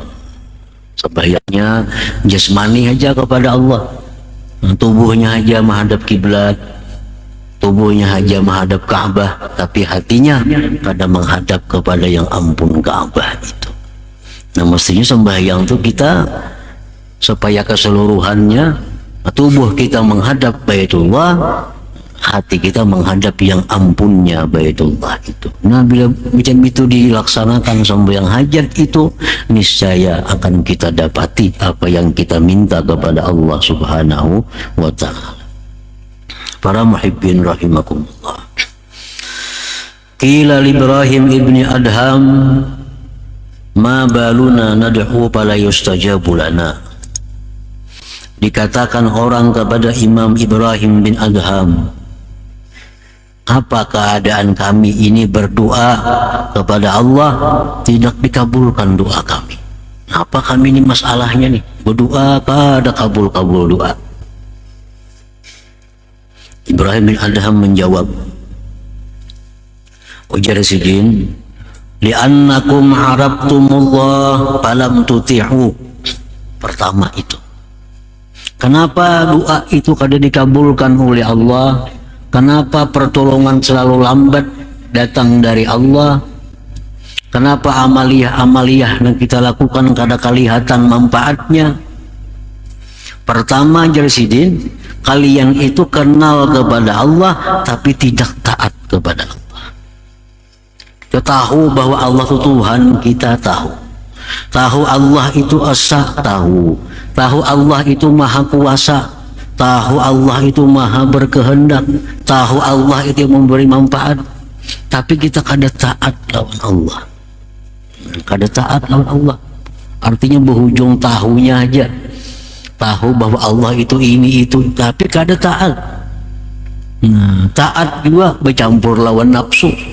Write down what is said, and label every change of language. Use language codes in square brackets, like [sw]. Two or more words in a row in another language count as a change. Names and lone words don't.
[bjn] Sembahyangnya jasmani aja kepada Allah, tubuhnya aja menghadap kiblat, tubuhnya aja menghadap Ka'bah, tapi hatinya kada menghadap kepada yang ampun Ka'bah itu. Nah, mestinya sembahyang itu kita supaya keseluruhannya tubuh kita menghadap Baitullah, hati kita menghadap yang ampunnya Baitullah itu. Nah, bila macam itu dilaksanakan sembahyang hajat itu, niscaya akan kita dapati apa yang kita minta kepada Allah [ar] سبحانه وتعالى. [bjn] Para [ar] محبين رحمكم الله. قيل إبراهيم ابن أدهم ما بالنا ندعو فلا يستجاب لنا. [bjn] Dikatakan orang kepada Imam Ibrahim bin Adham, apa keadaan kami ini berdoa kepada Allah tidak dikabulkan doa kami? Apa kami ini masalahnya nih? Berdoa kada kabul-kabul doa. Ibrahim bin Adham menjawab, ujar sidin, [ar] لأنكم عرفتم الله فلم تطيعوا. [bjn] Pertama itu, kenapa doa itu kada dikabulkan oleh Allah? Kenapa pertolongan selalu lambat datang dari Allah? Kenapa amaliyah yang kita lakukan kada kelihatan manfaatnya? Pertama, Jersidin, kalian itu kenal kepada Allah tapi tidak taat kepada Allah. Kita tahu bahwa Allah itu Tuhan, kita tahu. Tahu Allah itu Esa, tahu. Tahu Allah itu Maha Kuasa. Tahu Allah itu Maha berkehendak, tahu Allah itu yang memberi manfaat, tapi kita kada taat lawan Allah. Kada taat lawan Allah, artinya berhujung tahunya aja. tahu bahwa Allah itu ini itu, tapi kada taat. Nah, taat juga bercampur lawan nafsu.